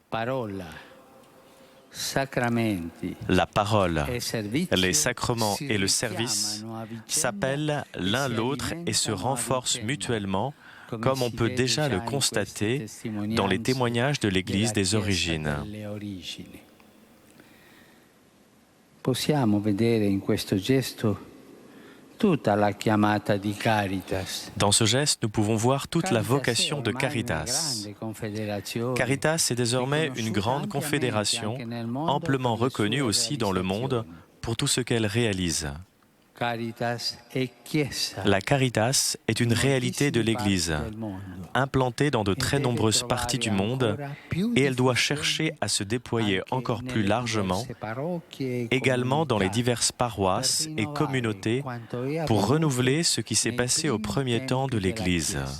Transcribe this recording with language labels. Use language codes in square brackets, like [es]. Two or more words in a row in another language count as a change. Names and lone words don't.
[fr] La parole, les sacrements et le service s'appellent l'un l'autre et se renforcent mutuellement, comme on peut déjà le constater dans les témoignages de l'Église des origines. [it] Possiamo vedere in questo gesto tutta la chiamata di Caritas. [fr] Dans ce geste, nous pouvons voir toute la vocation de Caritas. Caritas est désormais une grande confédération, amplement reconnue aussi dans le monde pour tout ce qu'elle réalise. La Caritas est une réalité de l'Église, implantée dans de très nombreuses parties du monde, et elle doit chercher à se déployer encore plus largement, également dans les diverses paroisses et communautés, pour renouveler ce qui s'est passé au premier temps de l'Église.